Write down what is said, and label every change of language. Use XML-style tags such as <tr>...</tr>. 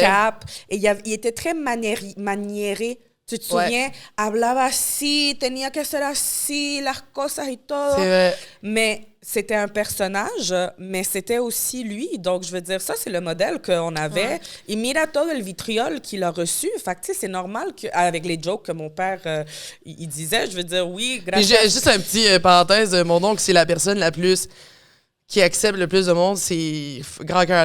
<fr>capes, et il était très maniéré. Tu te Ouais. souviens?</fr> <es>Hablaba así, tenía que ser así, las cosas y todo.</es> <fr>C'est vrai. Mais c'était un personnage, mais c'était aussi lui. Donc, je veux dire, ça, c'est le modèle qu'on avait. Ouais. Et mira todo el vitriol qu'il a reçu. Fait que, tu sais, c'est normal qu'avec les jokes que mon père, il disait, je veux dire, oui, Puis grâce juste un petit parenthèse, mon oncle, c'est la personne la plus qui accepte le plus de monde, c'est grand cœur.</fr>